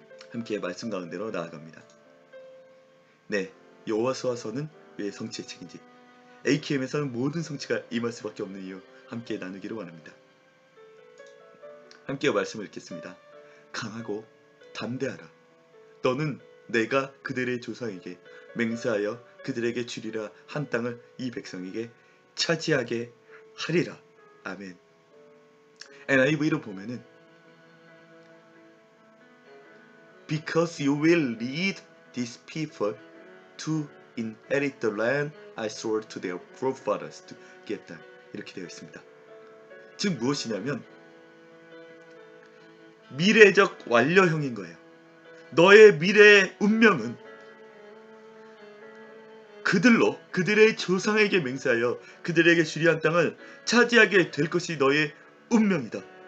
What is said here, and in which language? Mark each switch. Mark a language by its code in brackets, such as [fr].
[ko] 함께 말씀 가운데로 나아갑니다. 네, 여호수아서는 왜 성취의 책인지, AKM에서는 모든 성취가 임할 수밖에 없는 이유 함께 나누기로 원합니다. 함께 말씀을 읽겠습니다. 강하고 담대하라. 너는 내가 그들의 조상에게 맹세하여 그들에게 주리라 한 땅을 이 백성에게 차지하게 하리라. 아멘. NIV로 보면은 [en] Because you will lead these people to inherit the land I swore to their forefathers to give them. [ko] 이렇게 되어 있습니다. 즉 무엇이냐면 미래적 완료형인 거예요. 너의 미래의 운명은 그들로 그들의 조상에게 맹세하여 그들에게 주리한 땅을 차지하게 될 것이 너의 운명이다.